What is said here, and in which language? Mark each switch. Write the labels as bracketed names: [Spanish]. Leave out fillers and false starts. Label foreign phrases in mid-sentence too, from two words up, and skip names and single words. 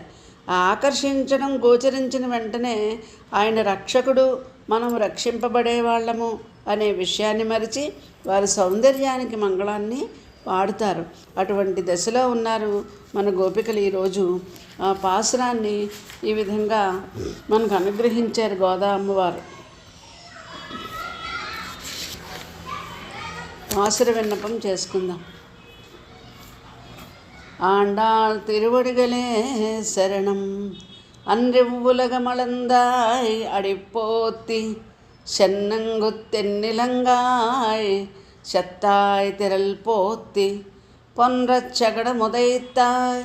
[Telugu] ఆ ఆకర్షించడం గోచరించిన వెంటనే ఆయన రక్షకుడు, మనం రక్షింపబడే వాళ్ళము అనే విషయాన్ని మరిచి వారి సౌందర్యానికి మంగళాన్ని పాడుతారు. అటువంటి దశలో ఉన్నారు మన గోపికలు. ఈరోజు ఆ పాసురాన్ని ఈ విధంగా మనకు అనుగ్రహించారు గోదా అమ్మవారు. [Tamil] பாசுர விண்ணப்பம் చేసుకుందాం. ஆண்டாள் திருவடிகளே சரணம். அன்றிவ்வுலகமளந்தாய் அடிப்போத்தி சென்னங்குத்தென்னிலங்காய் செத்தாய் திரள் போத்தி பொன்றச் சகட முதைத்தாய்